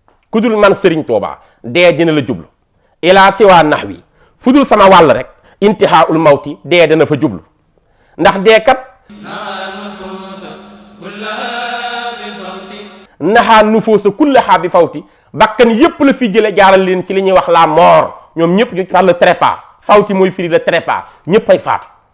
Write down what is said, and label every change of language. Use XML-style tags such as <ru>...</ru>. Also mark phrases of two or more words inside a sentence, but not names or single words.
<wo>Ku dul man Serigne Touba, dee dina la jublu.</wo> <ar>إلى سوى نحوي،</ar> <wo>fu dul sama wàll rek,</wo> <ar>انتهاء الموت،</ar> <wo>dee dana fa jublu. Ndax dee kat,</wo> <ar>نهى النفوس كلها بفوت،</ar> <wo>bakkan yépp la fi jële, jaaral leen ci li ñuy wax</wo> <fr>la mort.</fr> <wo>Ñoom ñépp ñu</wo> <fr>par le trépas.</fr> <wo>Fawti mooy firi</wo> <fr>le trépas,</fr> <wo>ñépp ay faatu.</wo>